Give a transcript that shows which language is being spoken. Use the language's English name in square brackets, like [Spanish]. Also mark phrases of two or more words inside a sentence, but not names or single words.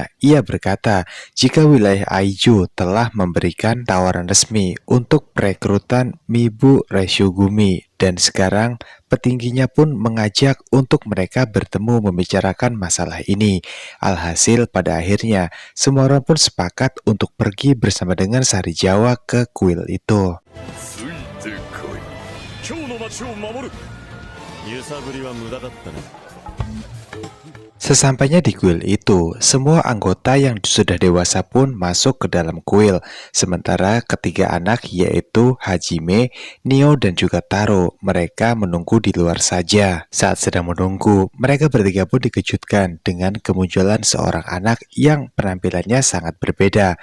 [Indonesian] Ia berkata jika wilayah Aiju telah memberikan tawaran resmi untuk perekrutan Mibu Reishugumi, dan sekarang petingginya pun mengajak untuk mereka bertemu membicarakan masalah ini. Alhasil pada akhirnya semua orang pun sepakat untuk pergi bersama dengan sari Jawa ke kuil itu. [Japanese] ついてこい。今日の街を守る。揺さぶりは無駄だったね。 [Indonesian] Sesampainya di kuil itu, semua anggota yang sudah dewasa pun masuk ke dalam kuil. Sementara ketiga anak yaitu Hajime, Nio, dan juga Taro, mereka menunggu di luar saja. Saat sedang menunggu, mereka bertiga pun dikejutkan dengan kemunculan seorang anak yang penampilannya sangat berbeda.